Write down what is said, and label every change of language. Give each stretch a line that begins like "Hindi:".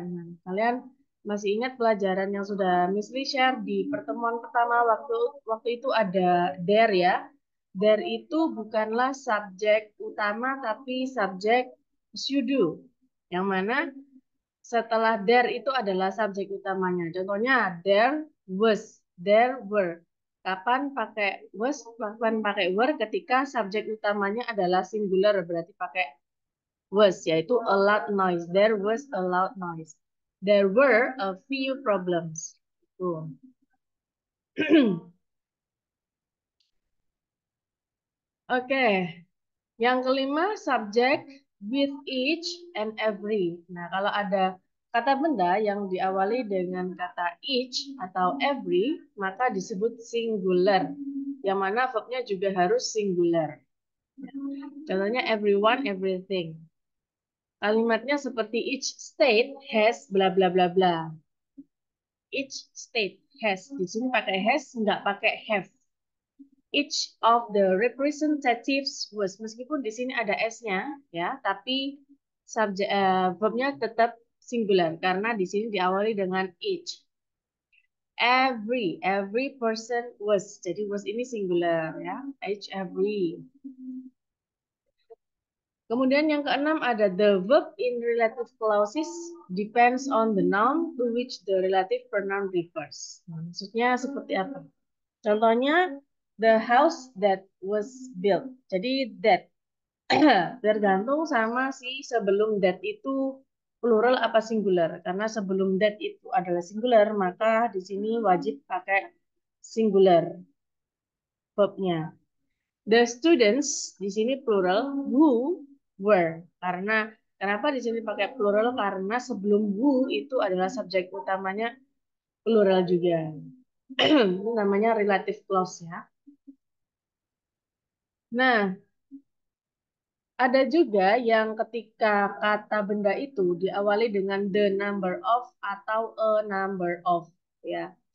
Indonesian: Nah, kalian masih ingat pelajaran yang sudah Miss Lee share di pertemuan pertama waktu itu ada there, ya. There itu bukanlah subjek utama tapi subjek pseudo. Yang mana setelah there itu adalah subjek utamanya. Contohnya
English: there was, there were.
Indonesian: Kapan pakai was, kapan pakai were? Ketika subjek utamanya adalah singular, berarti pakai was, yaitu
English: a loud noise. There was a loud noise. There were a few problems.
Indonesian: Tuh. Oke, yang kelima subjek
English: with each and every.
Indonesian: Nah, kalau ada kata benda yang diawali dengan kata each atau every, maka disebut singular. Yang mana verbnya juga harus singular. Contohnya
English: everyone, everything.
Indonesian: Kalimatnya seperti
English: each state has bla bla
Indonesian: bla bla.
English: Each state has.
Indonesian: Di sini pakai has, nggak pakai have.
English: Each of the representatives was,
Indonesian: meskipun di sini ada s-nya, ya, tapi subjek verbnya tetap singular karena di sini diawali dengan each.
English: Every person was,
Indonesian: jadi
English: was ini singular, ya. Each, every.
Indonesian: Kemudian yang keenam ada
English: the verb in relative clauses depends on the noun to which the relative pronoun refers.
Indonesian: Nah, maksudnya seperti apa? Contohnya
English: the house that was built.
Indonesian: Jadi
English: that
Indonesian: Tergantung sama si sebelum that itu plural apa singular. Karena sebelum that itu adalah singular, maka di sini wajib pakai singular verbnya.
English: The students
Indonesian: di sini
English: plural who were.
Indonesian: Karena kenapa di sini pakai plural? Karena sebelum who itu adalah subjek utamanya plural juga. Itu namanya relative clause ya. Nah, ada juga yang ketika kata benda itu diawali dengan
English: the number of
Indonesian: atau
English: a number of
Indonesian: ya.